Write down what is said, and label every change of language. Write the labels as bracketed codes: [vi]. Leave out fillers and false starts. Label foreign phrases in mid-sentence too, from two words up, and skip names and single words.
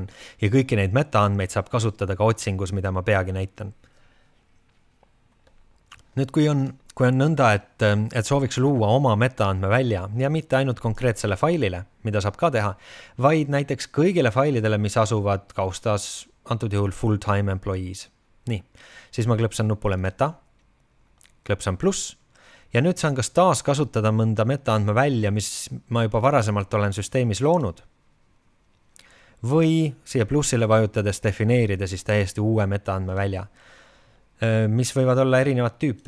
[et] Ja kõiki neid metaandmeid saab kasutada ka otsingus, mida ma peagi näitan. Nüüd, kui on nõnda, et sooviks luua oma metaandme välja ja mitte ainult konkreetsele failile, mida saab ka teha, vaid näiteks kõigile failidele, mis asuvad kaustas, antud juhul [en] full-time employees. [et] Nii, siis ma klõpsan nupule meta, klõpsan pluss ja nüüd saan kas taas kasutada mõnda metaandme välja, mis ma juba varasemalt olen süsteemis loonud. Või siia plussile vajutades defineerida siis täiesti uue metaandme välja, mis võivad olla erinevat tüüpi.